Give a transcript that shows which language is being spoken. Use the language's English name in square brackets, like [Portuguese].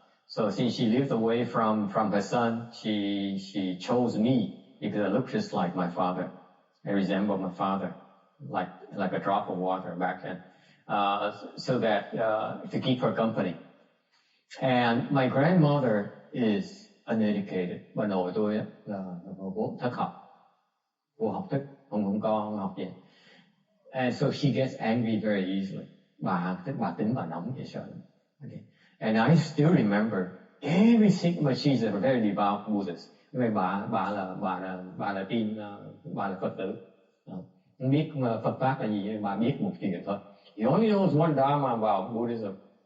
[English] So since she lived away from her son, she chose me because I looked just like my father. I resembled my father, like a drop of water back then, so that to keep her company. And my grandmother is uneducated. [Vietnamese] Bà nội tôi là vô thất học, vô học thức, không học gì. [English] And so she gets angry very easily. [Vietnamese] Bà tính bà nóng dễ sợ. [English] Okay. And I still remember everything, but she's a very devout Buddhist. [Vietnamese] Vì bà là tin, bà là Phật tử. Không biết Phật pháp là gì, bà biết một chuyện thôi. [English] He only knows one dharma about Buddhism.